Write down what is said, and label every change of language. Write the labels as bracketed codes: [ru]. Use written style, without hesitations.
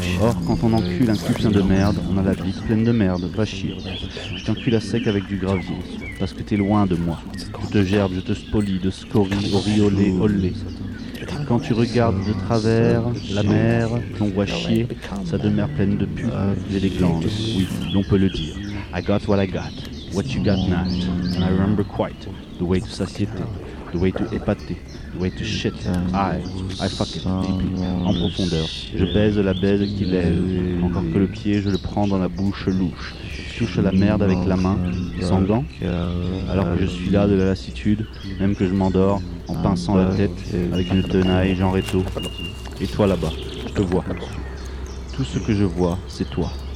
[fr] Or, quand on encule un cul plein de merde, on a la vie pleine de merde, va chier. Je t'encule à sec avec du gravier, parce que t'es loin de moi. Je te gerbe, je te spolie, de scories, oriolé, olé. Quand tu regardes de travers la mer, qu'on voit chier, sa demeure pleine de pus et des glandes. Oui, l'on peut le dire. [en] I got what I got, what you got not. And I remember quite the way to satiété, the way to épater, the way to shit. I fuck it, [fr] en profondeur. Je baise la baise qui lève. Encore que le pied, je le prends dans la bouche louche. Je touche la merde avec la main, sans gants, alors que je suis là de la lassitude, même que je m'endors en pinçant la tête avec une tenaille Jean Reto. Et toi là-bas, je te vois. Tout ce que je vois, c'est toi.